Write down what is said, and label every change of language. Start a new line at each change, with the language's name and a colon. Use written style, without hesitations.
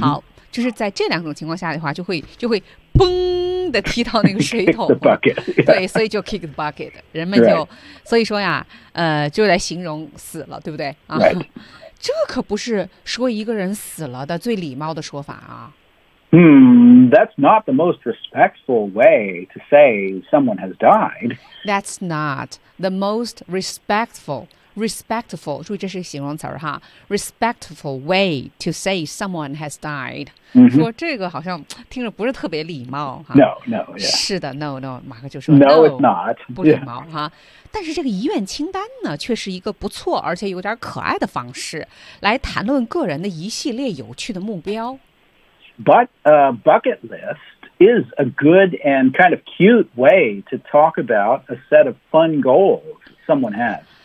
Chinese: 好,就是在这两种情况下的话,就会蹦的踢到那个水桶。
English: Kick the bucket. Yeah.
Chinese: 对,所以就
English: kick the bucket.
Chinese: 人们就,所以说呀,
English: right.
Chinese: 就来形容死了,对不对?
English: Right.
Chinese: 这可不是说一个人死了的最礼貌的说法啊。
English: That's not the most respectful way to say someone has died. That's not the most respectful,
Chinese: 注意这是形容词哈,
English: respectful way to say someone has died. Mm-hmm.
Chinese: 说这个好像听着不是特别礼貌哈。
English: No, no, yeah.
Chinese: 是的,
English: no, no,
Chinese: 马克就说, no,
English: no, it's not.
Chinese: 不礼貌哈。
English: Yeah.
Chinese: 但是这个遗愿清单呢, 却是一个不错, 而且有点可爱的方式, 来谈论个人的一系列有趣的目标。
English: But a bucket list is a good and kind of cute way to talk about a set of fun goals someone has.